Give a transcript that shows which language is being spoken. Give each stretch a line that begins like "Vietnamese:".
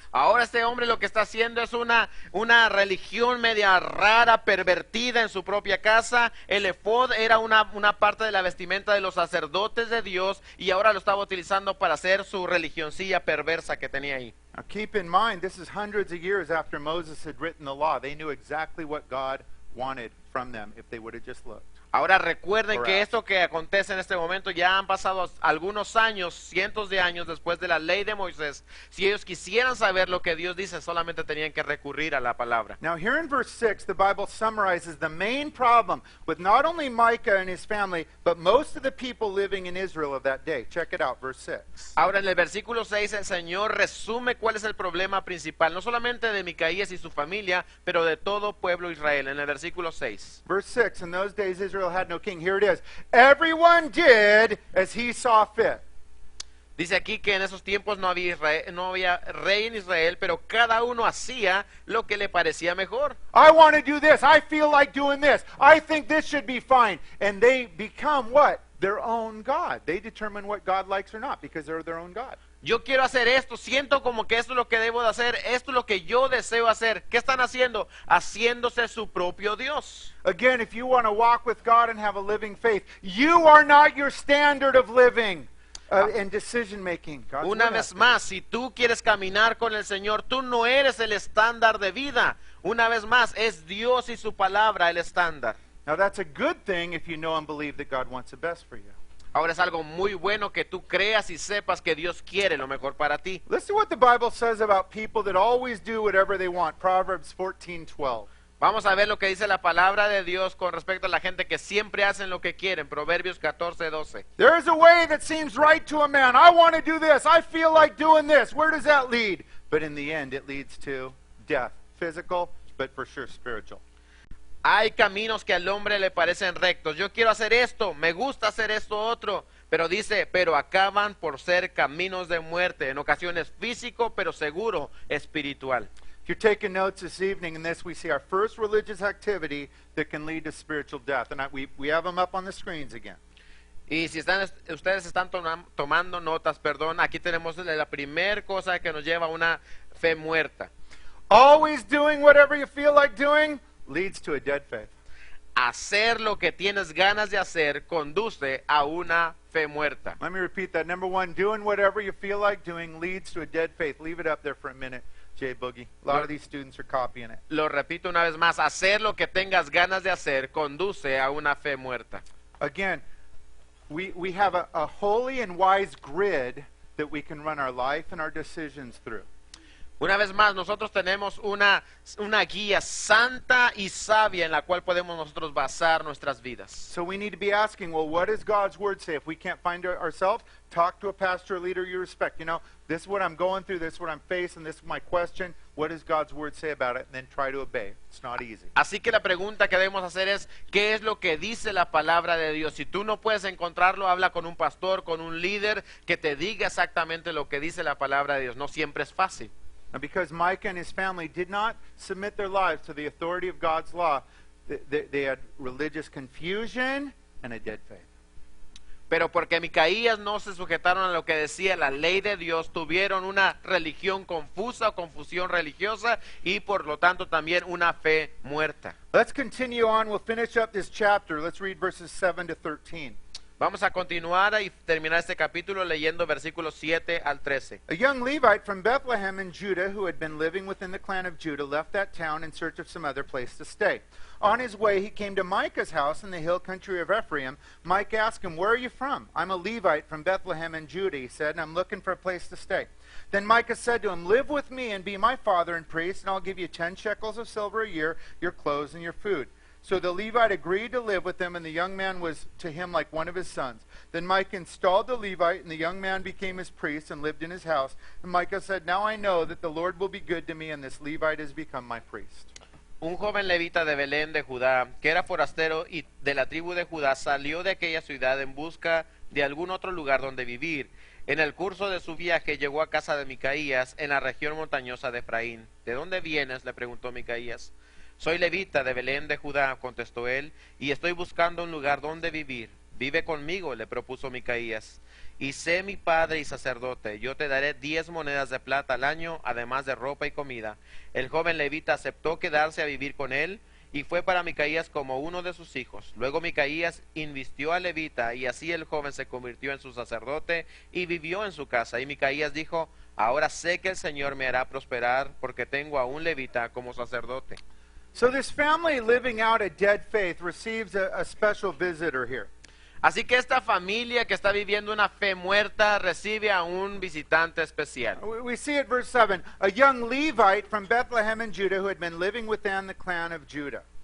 Spanish: Ahora este hombre lo que está haciendo es una religión media rara, pervertida en su propia casa. El efod era una parte de la vestimenta de los sacerdotes de Dios y ahora lo estaba utilizando para hacer su religioncilla perversa que tenía ahí.
English: Now keep in mind, this is hundreds of years after Moses had written the law. They knew exactly what God wanted from them if they would have just looked.
Spanish: Ahora recuerden que esto que acontece en este momento ya han pasado algunos años, cientos de años después de la ley de Moisés. Si ellos quisieran saber lo que Dios dice, solamente tenían que recurrir a la palabra.
English: Now here in verse 6, the Bible summarizes the main problem with not only Micah and his family, but most of the people living in Israel of that day. Check it out, verse 6.
Spanish: Ahora en el versículo 6 el Señor resume cuál es el problema principal, no solamente de Micaías y su familia, pero de todo pueblo Israel. En el versículo 6.
English: Verse 6, in those days Israel had no king. Here it is. Everyone did as he saw fit.
Spanish: Dice aquí que en esos tiempos no había rey en Israel, pero cada uno hacía lo que le parecía mejor.
English: I want to do this. I feel like doing this. I think this should be fine. And they become what? Their own God. They determine what God likes or not because they're their own God.
Spanish: Yo quiero hacer esto, siento como que esto es lo que debo de hacer, esto es lo que yo deseo hacer. ¿Qué están haciendo? Haciéndose su propio Dios.
English: Again, if you want to walk with God and have a living faith, you are not your standard of living and decision making.
Spanish: Una vez más, si tú quieres caminar con el Señor, tú no eres el estándar de vida. Una vez más, es Dios y su palabra el estándar.
English: Now that's a good thing if you know and believe that God wants the best for you.
Spanish: Ahora es algo muy bueno que tú creas y sepas que Dios quiere lo mejor para ti.
English: Listen to what the Bible says about people that always do whatever they want. Proverbs 14:12.
Spanish: Vamos a ver lo que dice la palabra de Dios con respecto a la gente que siempre hacen lo que quieren. Proverbios 14:12.
English: There is a way that seems right to a man. I want to do this. I feel like doing this. Where does that lead? But in the end, it leads to death. Physical, but for sure spiritual.
Spanish: Hay caminos que al hombre le parecen rectos. Yo quiero hacer esto, me gusta hacer esto otro. Pero dice, pero acaban por ser caminos de muerte. En ocasiones físico, pero seguro espiritual.
English: If you're taking notes this evening, in this we see our first religious activity that can lead to spiritual death. And we have them up on the screens again.
Spanish: Y si ustedes están tomando notas, perdón, aquí tenemos la primera cosa que nos lleva a una fe muerta.
English: Always doing whatever you feel like doing leads to a dead faith.
Spanish: Hacer lo que tienes ganas de hacer conduce a una fe muerta.
English: Let me repeat that. Number one, doing whatever you feel like doing leads to a dead faith. Leave it up there for a minute, Jay Boogie. A lot of these students are copying it.
Spanish: Lo repito una vez más, hacer lo que tengas ganas de hacer conduce a una fe muerta.
English: Again, we have a holy and wise grid that we can run our life and our decisions through.
Spanish: Una vez más, nosotros tenemos una guía santa y sabia en la cual podemos nosotros basar nuestras vidas.
English: So we need to be asking, well, what does God's word say? If we can't find it ourselves, talk to a pastor or leader you respect. You know, this is what I'm going through, this is what I'm facing, this is my question. What does God's word say about it? And then try to obey. It's not easy.
Spanish: Así que la pregunta que debemos hacer es, ¿qué es lo que dice la palabra de Dios? Si tú no puedes encontrarlo, habla con un pastor, con un líder que te diga exactamente lo que dice la palabra de Dios. No siempre es fácil.
English: Now, because Micah and his family did not submit their lives to the authority of God's law, they had religious confusion and a dead faith.
Spanish: Pero porque Micaías no se sujetaron a lo que decía la ley de Dios, tuvieron una religión confusa o confusión religiosa y por lo tanto también una fe muerta.
English: Let's continue on. We'll finish up this chapter. Let's read verses 7 to 13.
Spanish: Vamos a continuar y terminar este capítulo leyendo versículos 7 al 13.
English: A young Levite from Bethlehem in Judah who had been living within the clan of Judah left that town in search of some other place to stay. On his way, he came to Micah's house in the hill country of Ephraim. Micah asked him, "Where are you from?" "I'm a Levite from Bethlehem in Judah," he said, "and I'm looking for a place to stay." Then Micah said to him, "Live with me and be my father and priest, and I'll give you 10 shekels of silver a year, your clothes and your food." So the Levite agreed to live with him, and the young man was to him like one of his sons. Then Micah installed the Levite, and the young man became his priest and lived in his house. And Micah said, "Now I know that the Lord will be good to me, and this Levite has become my priest."
Spanish: Un joven levita de Belén de Judá, que era forastero y de la tribu de Judá, salió de aquella ciudad en busca de algún otro lugar donde vivir. En el curso de su viaje llegó a casa de Micaías, en la región montañosa de Efraín. ¿De dónde vienes?, le preguntó Micaías. Soy levita de Belén de Judá, contestó él, y estoy buscando un lugar donde vivir. Vive conmigo, le propuso Micaías, y sé mi padre y sacerdote. Yo te daré 10 monedas de plata al año, además de ropa y comida. El joven levita aceptó quedarse a vivir con él, y fue para Micaías como uno de sus hijos. Luego Micaías invistió al levita, y así el joven se convirtió en su sacerdote, y vivió en su casa. Y Micaías dijo, ahora sé que el Señor me hará prosperar, porque tengo a un levita como sacerdote.
English: So this family living out a dead faith receives a special visitor here.
Spanish: Así que esta familia que está viviendo una fe muerta recibe a un visitante especial.
English: We see at verse 7, a young Levite from Bethlehem in Judah who had been living within the clan of Judah.